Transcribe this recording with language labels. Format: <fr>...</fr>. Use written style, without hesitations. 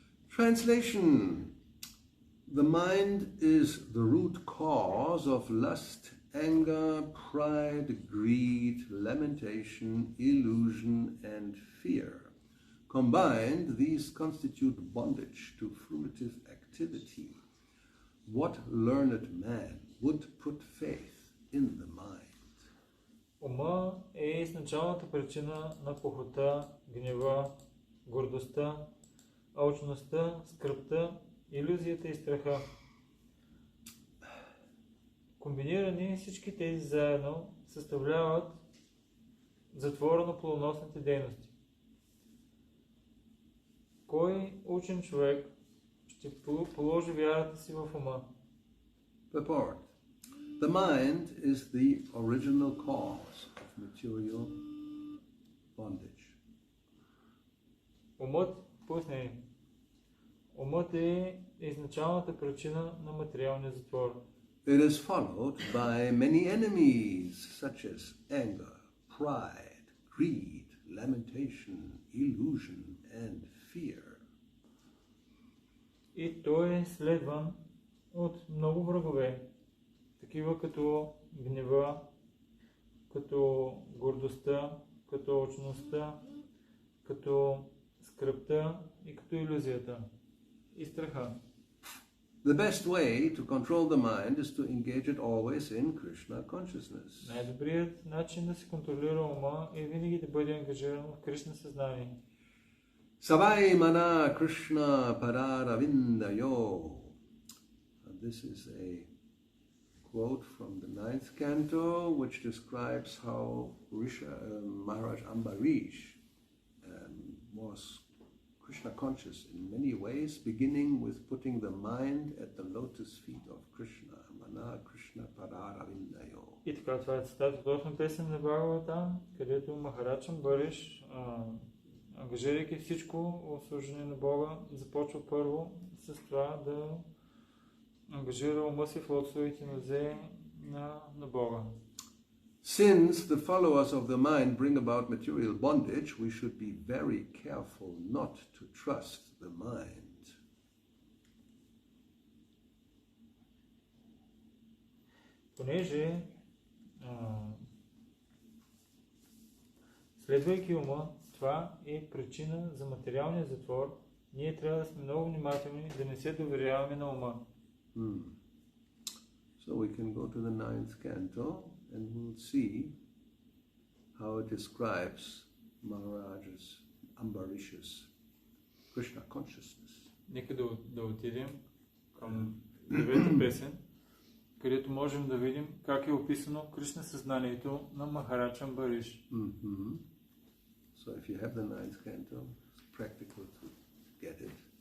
<en>Translation. The mind is the root cause of lust, anger, pride, greed, lamentation, illusion, and fear. Combined, these constitute bondage to fruitive activity. What learned man would put faith in the mind?</en> <bg>Ума е изначалната причина на похота, гнева, гордостта, алчността, скръбта, илюзията и страха. Комбинирани всички тези заедно съставляват затвора на плодоносните дейности. Кой учен човек ще положи вярата си в ума?</bg> <en>Purport. The mind is the original cause of material bondage.</en> <bg>Умът, пояснение. Умът е изначалната причина на материалния затвор.</bg> <en>It is followed by many enemies such as anger, pride, greed, lamentation, illusion, and fear.</en> <bg>И той е следван от много врагове, такива като гнева, като гордостта, като алчността, като скръбта и като илюзията и страха.</bg> <en>The best way to control the mind is to engage it always in Krishna consciousness.</en> <bg>Най-добрият начин да се контролира ума е винаги да бъде ангажиран в Кришна съзнание.</bg> <sa>Savai mana Krishna pararavindayo.</sa> <en>This is a quote from the 9th canto, which describes how Maharaj Ambarish was Krishna conscious in many ways, beginning with putting the mind at the lotus feet of Krishna.</en> <sa>Mana Krishna pararavindayo.</sa> <bg>И така, това е цитат от 8 песен на Бхагаватам, където Махарадж Амбариш, ангажирайки всичко в служение на Бога, започва първо с това да ангажира ума си в лотосовите нозе на Бога.</bg> <en>Since the followers of the mind bring about material bondage, we should be very careful not to trust the mind.</en> <bg>Понеже следвайки ума, това е причина за материалния затвор, ние трябва да сме много внимателни да не се доверяваме на ума.</bg> <en>So we can go to the 9th canto and we'll see how it describes Maharaj's Ambarish's Krishna consciousness.</en> <bg>Нека да отидем към 9-та песен, където можем да видим как е описано Кришна съзнанието на Махарадж Амбариш.</bg> <en>So if you have the 9th canto, it's practical to get it.</en>